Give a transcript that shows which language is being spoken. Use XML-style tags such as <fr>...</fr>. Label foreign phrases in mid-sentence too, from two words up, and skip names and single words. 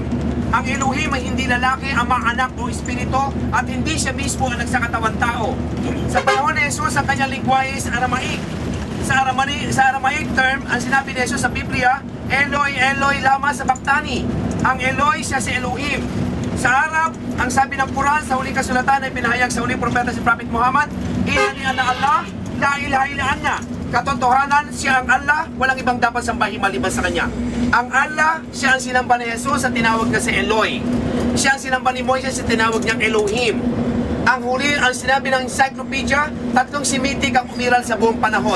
<tl>Ang Elohim ay hindi lalaki, ama, anak o espiritu, at hindi siya mismo ang nagsakatawan tao. Sa panahon ni Jesus, ang kanyang lingwahe is Aramaic. sa</tl> <en>Aramaic term,</en> <tl>ang sinabi ni Jesus sa Biblia,</tl> <arc>אלי אלי למה שבקתני.</arc> <tl>Ang Eloi siya si Elohim. Sa Arab, ang sabi ng Quran sa huling kasulatan ay pinahayag sa huling propeta si Prophet Muhammad,</tl> <ar>إنني أنا الله لا إله إلا أنا.</ar> <tl>Katotohanan, siya ang Allah, walang ibang dapat sambahin maliban sa Kanya. Ang Allah, siya ang sinamba ni Jesus at tinawag na si Eloi. Siya ang sinamba ni Moises at tinawag niyang Elohim. Ang huli, ang sinabi ng encyclopedia, tatlong Semitic ang umiral sa buong panahon.</tl>